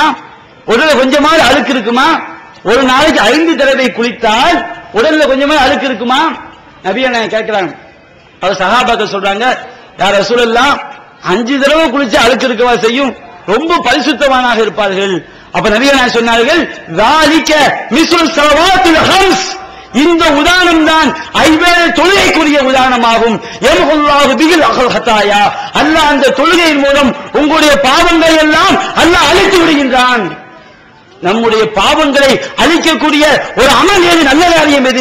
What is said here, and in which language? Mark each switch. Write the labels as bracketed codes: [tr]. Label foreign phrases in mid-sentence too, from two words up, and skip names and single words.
[ta] உடல்ல கொஞ்சமாவது அழுக்கு இருக்குமா? ஒரு நாளைக்கு 5 தடவை குளித்தால் உடல்ல கொஞ்சமாவது அழுக்கு இருக்குமா? நபியை நான் கேட்கிறாங்க. அவர் சஹாபாக்கள் சொல்றாங்க, [ar] يا رسول الله, [ta] 5 தடவை குளிச்சா அழுக்கு இருக்கவா செய்யும், ரொம்ப பரிசுத்தமானாக இருப்பார்கள். அப்ப நபிகள் நாயகம் சொன்னார்கள், [ar] ذَلِكَ مِثْلُ الصَّلَوَاتِ الْخَمْسِ. [ta] இந்த உதாரணம் தான் 5 தொழுகைக்குரிய உதாரணமாகும். [ar] يمحو الله بهن الخطايا. [ta] அல்லாஹ் அந்த தொழுகையின் மூலம் உங்களுடைய பாவங்களை எல்லாம் அல்லாஹ் அழித்து விடுகின்றான். நம்முடைய பாவங்களை அழிக்கக்கூடிய ஒரு அமல் எது, நல்ல காரியம் எது?